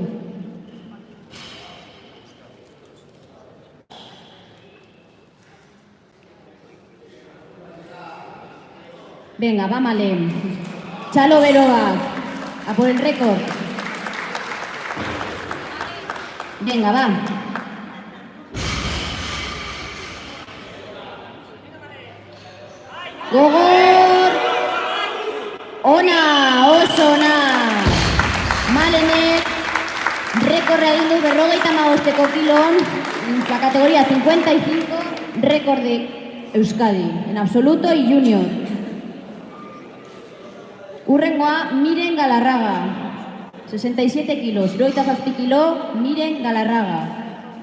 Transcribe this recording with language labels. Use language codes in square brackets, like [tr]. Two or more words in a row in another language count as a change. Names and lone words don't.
[es] Venga, va Malen. [eu] Chalo Beroa, [es] a por el récord. Venga, va. [eu] Gogor! Ona, oso ona! Malenek, rekorra egin du 55 kilon, [es] en la categoría 55, récord de Euskadi, en absoluto y junior. [eu] Urrengoa, Miren Galarraga, 67 kilos, 77 kilo, Miren Galarraga.